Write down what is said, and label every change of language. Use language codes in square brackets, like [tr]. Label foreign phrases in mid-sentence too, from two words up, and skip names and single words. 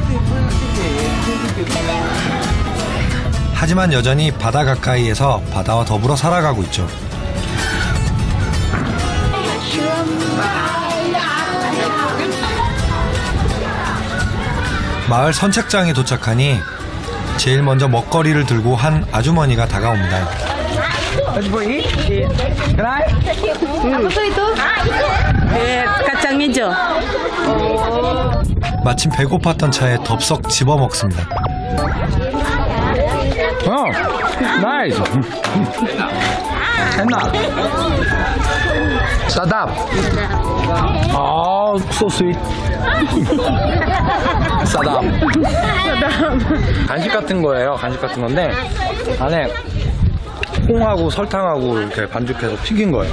[ko] 하지만 여전히 바다 가까이에서 바다와 더불어 살아가고 있죠. 마을 선착장에 도착하니 제일 먼저 먹거리를 들고 한 아주머니가 다가옵니다. [id] kacang hijau. [ko] 마침 배고팠던 차에 덥석 집어먹습니다. 나이스. [id] enak. Sadap. [en] Oh, so sweet. sadap. [ko] 간식 같은 거예요. 간식 같은 건데 안에 콩하고 설탕하고 이렇게 반죽해서 튀긴 거예요.